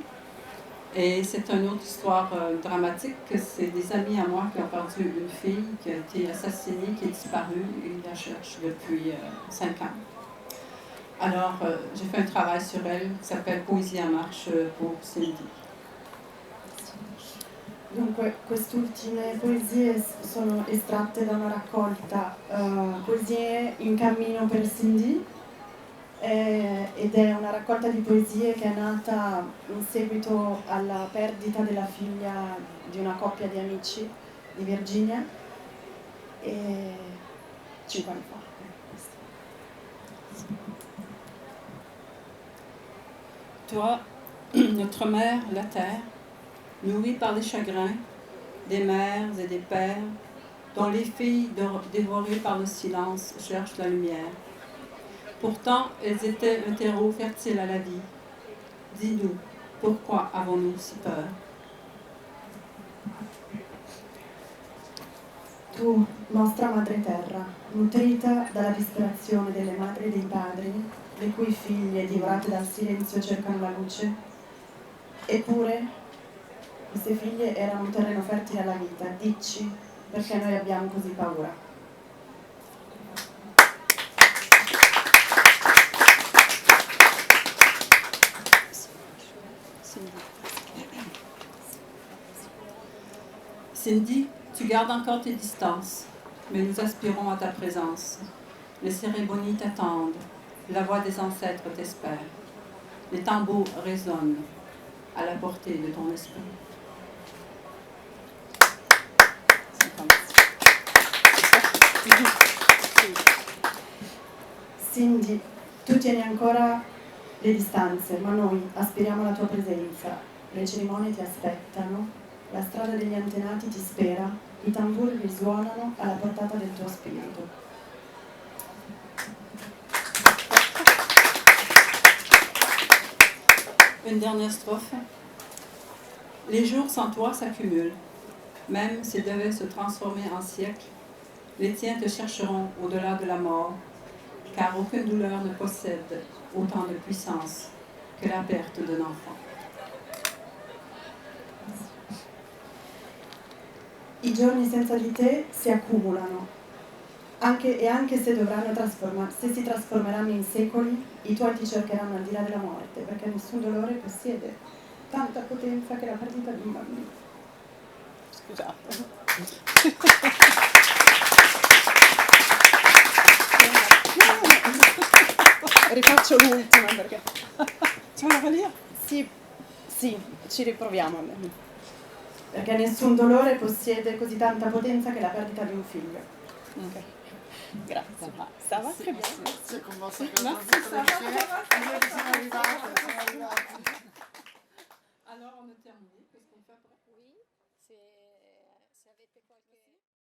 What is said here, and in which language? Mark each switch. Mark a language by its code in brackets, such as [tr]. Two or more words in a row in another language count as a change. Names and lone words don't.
[fr] Et c'est une autre histoire dramatique. C'est des amis à moi qui ont perdu une fille qui a été assassinée, qui est disparue. Et ils la cherchent depuis 5 ans. Alors, j'ai fait un travail sur elle qui s'appelle Poésie en marche pour Cindy. [it] Dunque, quest'ultime poesie sono estratte da una raccolta Poesie in cammino per Cindy, ed è una raccolta di poesie che è nata in seguito alla perdita della figlia di una coppia di amici di Virginia 5 anni fa. [fr] Toi, notre mère, la terre, nourrie par les chagrins des mères et des pères, dont les filles dévorées par le silence cherchent la lumière. Pourtant, elles étaient un terreau fertile à la vie. Dis-nous, pourquoi avons-nous si peur? [it] Tu, nostra madre terra, nutrita dalla disperazione delle madri e dei padri, le cui figlie, divorate dal silenzio, cercano la luce, eppure queste figlie erano un terreno fertile alla vita. Dici, perché noi abbiamo così paura? [fr] Cindy, tu gardes encore tes distances, mais nous aspirons à ta présence. Les cérémonies t'attendent, la voix des ancêtres t'espère. Les tambours résonnent à la portée de ton esprit. [it] Cindy, tu tieni ancora le distanze, ma noi aspiriamo alla tua presenza. Le cerimonie ti aspettano, la strada degli antenati ti spera, i tamburi risuonano alla portata del tuo spirito. [fr] Une dernière strophe. Les jours sans toi s'accumulent. Même s'ils devaient se transformer en siècles, les tiens te chercheront au-delà de la mort, car aucune douleur ne possède autant de puissance que la perte d'un enfant. [it] I giorni senza di te si accumulano, anche se dovranno se si trasformeranno in secoli, i tuoi ti cercheranno al di là della morte, perché nessun dolore possiede tanta potenza che la perdita di un bambino. Scusate. Rifaccio l'ultima perché... [fr] Tu veux la relire? [it] Sì, ci riproviamo. Perché nessun dolore possiede così tanta potenza che la perdita di un figlio. Okay. Grazie. [fr] Ça va très bien. Merci, comment ça fait? Merci, ça va. Alors, on a terminé. Qu'est-ce qu'on fait après? Oui, [it] se avete qualche...